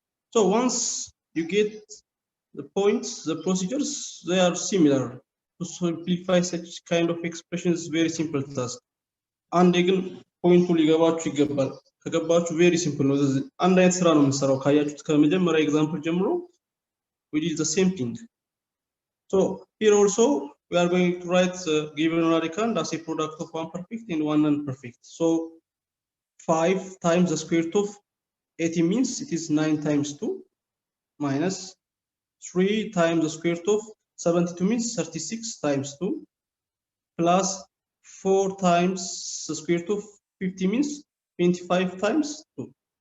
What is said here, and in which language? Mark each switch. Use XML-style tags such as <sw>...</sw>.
<en>So once you get the points, the procedures, they are similar. To simplify such kind of expressions, very simple task. And again, point to</en> <am>ሊገባችሁ ይገባል። ከገባችሁ</am> <en>very simple</en> <am>ነው። አንድ አይነት ስራ ነው የምንሰራው። ካያችሁት ከመጀመሪያ ኤግዛምፕል ጀምሮ</am> <en>we did the same thing. So here also we are going to write the given radicand as a product of one perfect and one non-perfect. So 5 times the square root of 80 means it is 9 times 2 minus 3 times the square root of 72 means 36 times 2 plus 4 times the square root of 50 means 25 times 2.</en>